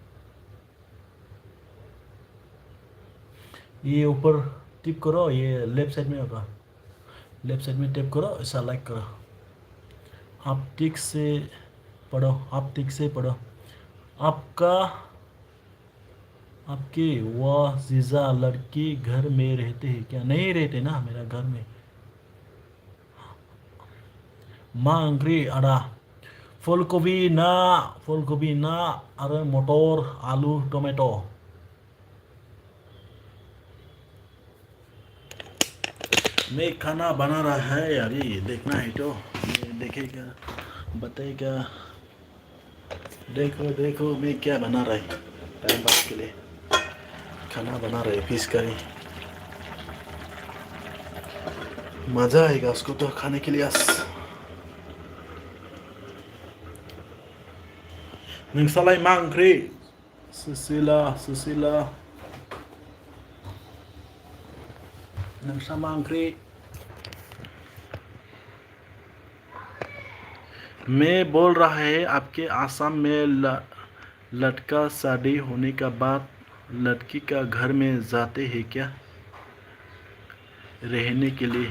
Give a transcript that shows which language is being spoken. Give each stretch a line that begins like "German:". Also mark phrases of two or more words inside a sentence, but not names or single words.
Hindi: ये ऊपर टिप करो, ये
English: left side
Hindi: में होगा,
English: left side
Hindi: में टिप करो, ऐसा लाइक करो। आप ठीक से पढ़ो, आप ठीक से पढ़ो। आपका आपके वह जीजा लड़की घर में रहते हैं क्या? नहीं रहते ना मेरा घर में।
Bodo: मा ओंख्रि आदा? फुलकबी ना आरो मटर, आलू, टमेटो।
Hindi: मैं खाना बना रहा है अभी, देखना है तो देखेगा, बताएगा। देखो देखो मैं क्या बना रहा है,
English: time pass
Hindi: के लिए खाना बना रहे,
English: fish curry.
Hindi: मजा आएगा उसको तो खाने के लिए।
Bodo: नोंसालाय मा ओंख्रि? सुशीला नोंसा मा ओंख्रि?
Hindi: मैं बोल रहा है आपके आसाम में लड़का शादी होने के बाद लड़की का घर में जाते हैं क्या रहने के लिए?